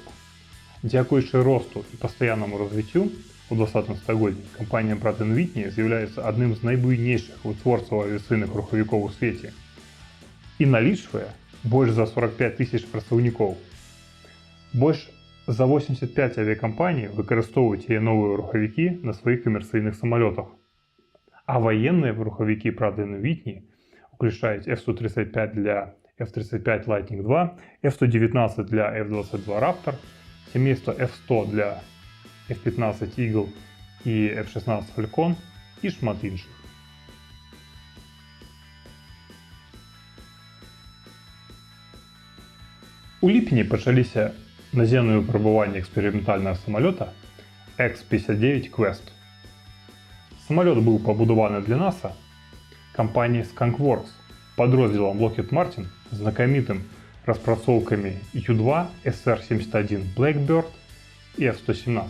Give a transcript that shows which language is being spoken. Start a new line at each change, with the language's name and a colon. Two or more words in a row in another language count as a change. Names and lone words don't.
Belarusian: Дзякуючы росту і пастаяннаму развіццю у 20 стагоддзі кампанія Pratt & Whitney з'яўляецца адным з найбуйнейшых вытворцаў авіяцыйных рухавікоў у свеце і налічвае больш за 45 тысяч працаўнікоў. Больш за 85 авіякампаній выкарыстоўваюць яе новыя рухавікі на сваіх камерцыйных самалётах. А ваенныя рухавікі Pratt & Whitney уключаюць F-135 для F-35 Lightning II, F-119 для F-22 Raptor, сямейства F-100 для F-15 Eagle і F-16 Falcon і шмат іншых. У ліпені пачаліся наземныя выпрабаванні эксперыментальнага самалёта X-59 Quest. Самалёт быў пабудаваны для NASA кампаніяй Skunk Works, падроздзелам Lockheed Martin, знакамітым распрацоўкамі U-2, SR-71 Blackbird і F-117.